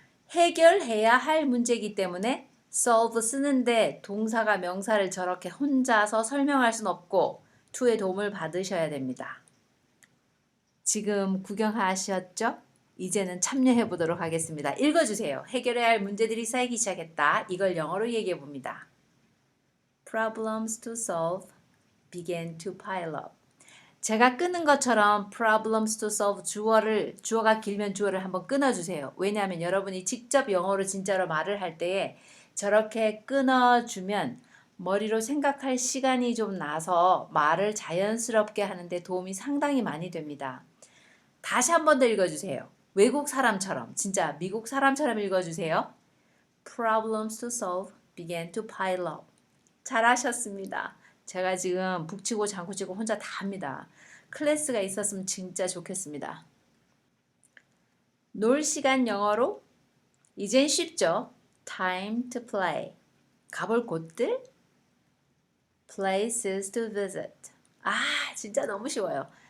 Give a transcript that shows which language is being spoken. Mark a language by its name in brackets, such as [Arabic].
[Korean] 해결해야 할 문제이기 때문에 solve 쓰는데 동사가 명사를 저렇게 혼자서 설명할 순 없고 to의 도움을 받으셔야 됩니다. 지금 구경하셨죠? 이제는 참여해 보도록 하겠습니다. 읽어주세요. 해결해야 할 문제들이 쌓이기 시작했다. 이걸 영어로 얘기해 봅니다. [English] Problems to solve began to pile up. [Korean] 제가 끄는 것처럼 [English] problems to solve [Korean] 주어가 길면 주어를 한번 끊어주세요. 왜냐하면 여러분이 직접 영어로 진짜로 말을 할 때에 저렇게 끊어주면 머리로 생각할 시간이 좀 나서 말을 자연스럽게 하는데 도움이 상당히 많이 됩니다. 다시 한 번 더 읽어주세요. 외국 사람처럼, 진짜 미국 사람처럼 읽어주세요. [English] Problems to solve began to pile up. [Korean] 잘하셨습니다. 제가 지금 북치고 장구치고 혼자 다 합니다. 클래스가 있었으면 진짜 좋겠습니다. 놀 시간 영어로 이젠 쉽죠? [English] Time to play. [Korean] 가볼 곳들? [English] Places to visit. [Korean] 진짜 너무 쉬워요.